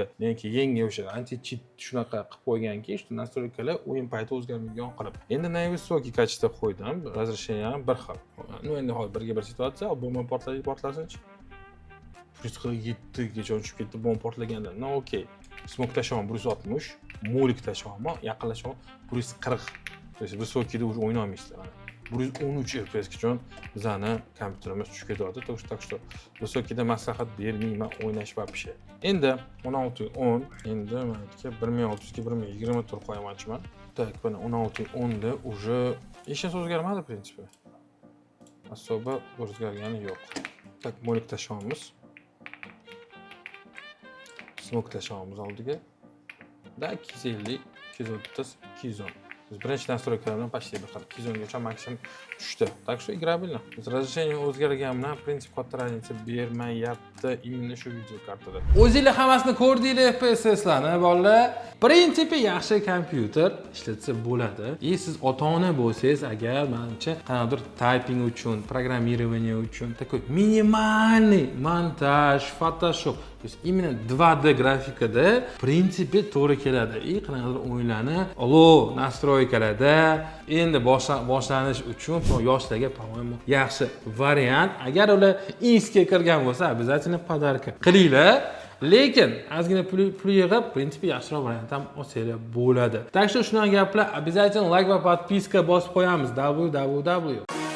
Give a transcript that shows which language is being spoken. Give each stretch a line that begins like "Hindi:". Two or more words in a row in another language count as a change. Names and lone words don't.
Uzbek: Lekin yangi o'sha anti-cheat shunaqa qilib qo'yganki, shu nastroykalar o'yin payti o'zgarmaydigan qilib. Endi
Russian: наивысокий качество
Uzbek: qo'ydim, razresheniyam bir xil. Ну, endi hozir birga bir situatsiya, bomba portlasin-chi. 147 gacha tushib ketdi bomba portlaganda. No, okey. Smoke tashlaman 160, molik tashlaman, yaqinlashaman 140.
Russian: То есть высокийda уже o'ynolmaysizlar.
Uzbek: 113 FPS uchun bizning kompyuterimiz tushib ketyapti.
Russian: Так что высокийda
Uzbek: maslahat bermayman o'ynash
Russian: вообще.
Uzbek: Endi 16:10, endi men aytgan 1600 ga 1024 qo'yamoqchiman. Так, mana 16:10 da уже hech narsa o'zgarmadi,
Russian: в принципе.
Uzbek: Особо o'zgargani yo'q. Так, molik tashlaymiz. Smoke tashlaymiz oldiga. Da 250, 230, 210. Birinchi nastroykalardan почти bir xil 210 gacha maksimum tushdi.
Russian: Так что играбельно. Разрешение
Uzbek: o'zgargandan prinsip katta razница bermayapti именно shu video kartada. O'zingizlar hammasini ko'rdinglar FPS'larni, bolalar. Prinsipi yaxshi kompyuter ishlatsa bo'ladi. Siz ota-ona bo'lsangiz, agar menimcha qanaqadir typing uchun, programmirование uchun
Russian: такой минимальный
Uzbek: montaj, Photoshop,
Russian: то есть именно
Uzbek: 2D grafikada prinsipi to'g'ri keladi. Qanaqadir o'yinlarni olov nastroykalarda endi boshlanish uchun yoshlarga,
Russian: по-моему,
Uzbek: yaxshi variant. Agar ular insga kirgan bo'lsa, обязательно podarka qilinglar. Lekin ozgina pul yig'ib, prinsipi yaxshiroq variant ham olsanglar bo'ladi.
Russian: Так что
Uzbek: shunaqa gaplar, обязательно like va подписка bosib qo'yamiz. www